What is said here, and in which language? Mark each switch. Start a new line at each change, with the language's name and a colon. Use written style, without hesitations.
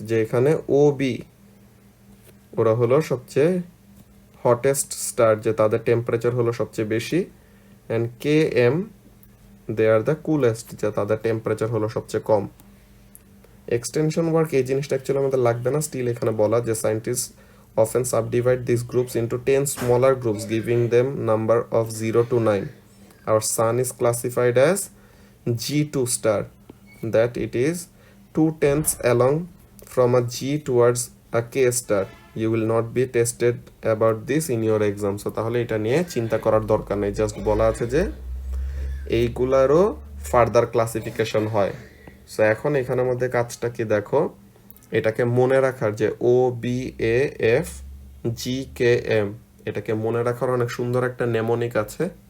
Bangla: যে এখানে O, B ওরা হলো সবচেয়ে হটেস্ট স্টার, যে তাদের টেম্পারেচার হলো সবচেয়ে বেশি,
English: and K, M they are the coolest,
Bangla: যে তাদের টেম্পারেচার হলো সবচেয়ে কম। এক্সটেনশন ওয়ার্ক, এই জিনিসটা অ্যাকচুয়ালি আমাদের লাগবে না, স্টিল এখানে বলা যে scientist
English: often subdivide these groups into 10 smaller groups, giving them number of 0 to 9. Our sun is classified as G2 star, that it is 2/10 along from a G towards a K star. You will not be tested about this in your exam.
Bangla: So তাহলে এটা নিয়ে চিন্তা করার দরকার নেই, just বলা আছে যে এইগুলারও ফার্দার ক্লাসিফিকেশন হয়। সো এখন এখানের মধ্যে কাজটা কি দেখো, এটাকে মনে রাখার যে ও B A F G K M, এটাকে মনে রাখার অনেক সুন্দর একটা নেমোনিক আছে।